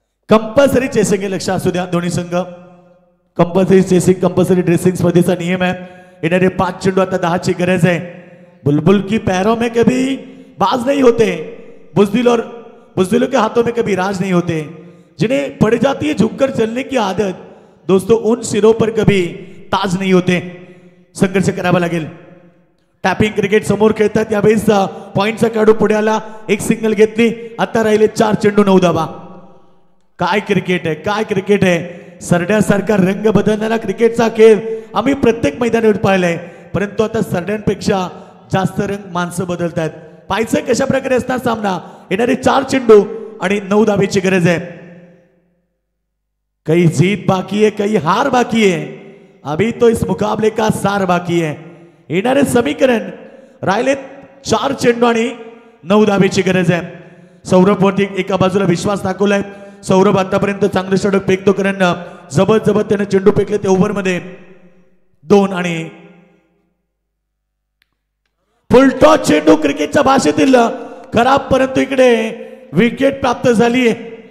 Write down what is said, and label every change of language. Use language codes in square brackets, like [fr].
[mr] Compulsory chasing लक्ष असू द्या दोन्ही संघ. कंपल्सरी चेसिंग कंपल्सरी ड्रेसिंग स्पर्धेचा नियम आहे. येणारे 5 चेंडू आता 10ची गरज आहे. [hi] बुलबुल की पैरों में कभी बाज नहीं होते, बुजदिलों के हाथों में कभी राज नहीं होते. जिन्हें पड़ जाती है झुककर चलने की आदत, दोस्तों उन सिरों पर कभी ताज नहीं होते. [mr] संघर्ष करावा लागेल. टॅपिंग क्रिकेट समोर खेळतात यावेळेस पॉइंटचा खेळाडू पुढे आला, 1 सिंगल घेतली. आता राहिले 4 चेंडू 9 धावा. काय क्रिकेट आहे, काय क्रिकेट आहे. सरड्यासारखा रंग बदलणारा क्रिकेटचा खेळ आम्ही प्रत्येक मैदानावर पाहिलाय, परंतु आता सरड्यांपेक्षा जास्त रंग माणसं बदलतात. पाहायचं कशा प्रकारे असणार सामना. येणारे 4 चेंडू आणि 9 धावेची गरज आहे. [hi] कई जीत बाकी है, कई हार बाकी है. अभी तो इस मुकाबले का सार बाकी है. [mr] येणारे समीकरण राहिले 4 चेंडू आणि 9 धावेची गरज आहे. सौरभ वरती एका बाजूला विश्वास दाखवलाय. सौरभ आतापर्यंत चांगलं षटक फेकतो, कारण जबरदस्त त्याने चेंडू फेकले ते ओव्हर मध्ये 2 आणि फुलटॉस चेंडू क्रिकेटच्या भाषेतील खराब, परंतु इकडे विकेट प्राप्त झाली आहे.